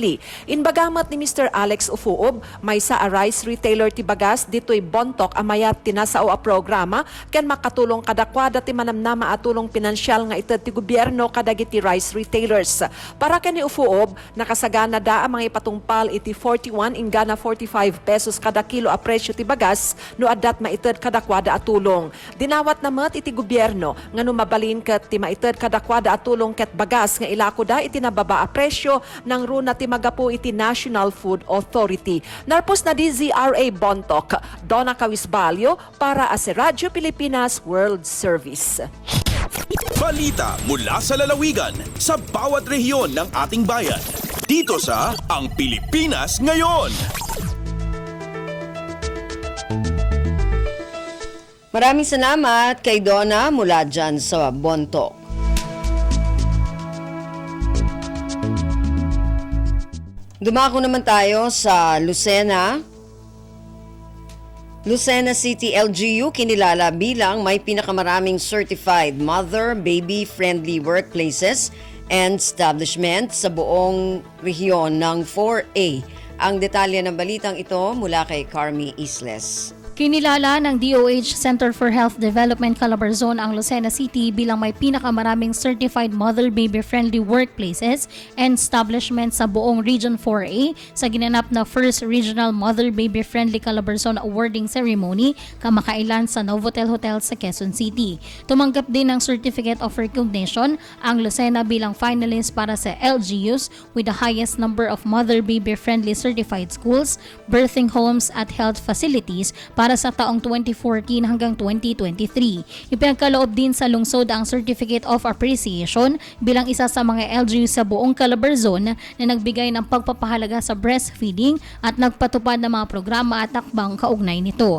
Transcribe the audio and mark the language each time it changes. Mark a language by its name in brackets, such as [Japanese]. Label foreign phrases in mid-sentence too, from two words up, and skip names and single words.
[Iloko] Inbagamat ni Mr. Alex Ufuob, may sa a [English] rice retailer [Iloko] ti bagas dito'y Bontoc amayat tinasao a programa ken makatulong kadakwada ti manamnama at [Filipino] tulong pinansyal [Iloko] nga ited ti gobyerno kadagiti [English] rice retailers. [Iloko] Para ken ni Ufuob, nakasagana da ang mga ipatungpal iti 41 ingana 45 pesos kada kilo a presyo ti bagas no addat maited kadakwada at tulong. Dinawat namat iti gobyerno nga no mabalin ket ti maited kadakwada at tulong ket bagas nga ilako da iti nababa a presyo ng runa ti magapu iti National Food Authority. Narpos na DZRA Bontoc, Donna Cawis Balyo [Filipino] para sa [Iloko] Radyo Pilipinas World Service. [Filipino] Balita mula sa lalawigan sa bawat rehiyon ng ating bayan. Dito sa Ang Pilipinas Ngayon. Maraming salamat kay Donna mula dyan sa Bontoc. Dumako naman tayo sa Lucena. Lucena City LGU kinilala bilang may pinakamaraming [English] certified mother-baby-friendly workplaces and establishments [Filipino] sa buong rehiyon ng 4A. Ang detalye ng balitang ito mula kay Carmi Isles. Kinilala ng DOH Center for Health Development Calabarzon ang Lucena City bilang may pinakamaraming [English] certified mother-baby-friendly workplaces and establishments [Filipino] sa buong Region 4A sa ginanap na First Regional Mother-Baby-Friendly Calabarzon Awarding Ceremony kamakailan sa Novotel Hotel sa Quezon City. Tumanggap din ng Certificate of Recognition ang Lucena bilang finalist para sa [English] LGUs with the highest number of mother-baby-friendly certified schools, birthing homes [Filipino] at [English] health facilities [Filipino] para sa taong 2014 hanggang 2023. Ipinagkaloob din sa lungsod ang Certificate of Appreciation bilang isa sa mga LGU sa buong Calabarzon na nagbigay ng pagpapahalaga sa breastfeeding at nagpatupad ng mga programa at takbang kaugnay nito.